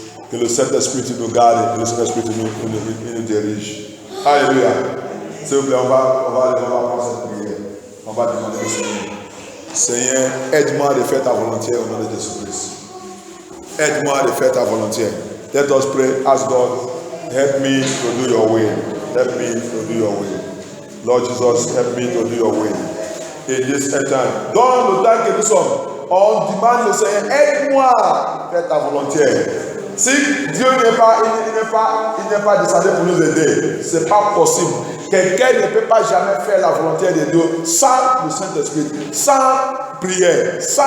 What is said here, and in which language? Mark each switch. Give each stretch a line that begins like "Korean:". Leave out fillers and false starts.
French: Que le Saint-Esprit nous garde, que le Saint-Esprit nous dirige. Alléluia. S'il vous plaît, on va prendre cette prière. On va demander au Seigneur. Seigneur, aide-moi à faire ta volonté au nom de Jésus-Christ. Aide-moi à faire ta volonté.
English: Let us pray. Ask God, help me to do your will. Help me to do your will. Lord Jesus, help me to do your will. In this time,
French: dans le temps que nous sommes, on demande le Seigneur, aide-moi à faire ta volonté. Si Dieu n'est pas descendu pour nous aider, c'est pas possible. Quelqu'un ne peut pas jamais faire la volonté de Dieu sans le Saint-Esprit, sans prière.